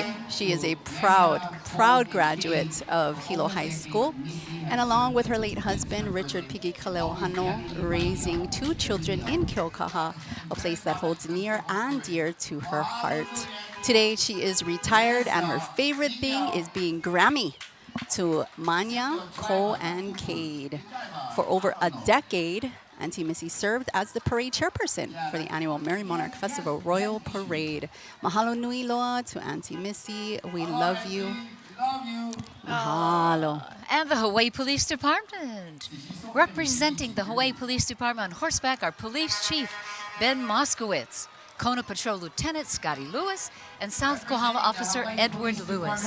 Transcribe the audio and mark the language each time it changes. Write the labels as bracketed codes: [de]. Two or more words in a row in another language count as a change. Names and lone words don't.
[en] She is a proud graduate of Hilo High School, and along with her late husband, Richard Pigi Kaleohano, raising 2 children in Keaukaha, a place that holds near and dear to her heart. Today, she is retired, and her favorite thing is being Grammy to Manya, Ko, and Cade. For over a decade, Auntie Missy served as the parade chairperson for the annual Merrie Monarch Festival Royal Parade. [haw] Mahalo nui loa [en] to Auntie Missy. We love you. Mahalo. And the Hawaii Police Department. Representing the Hawaii Police Department on horseback are Police Chief Ben Moskowitz, Kona Patrol Lieutenant Scotty Lewis, and South Kohala Officer Edward Lewis.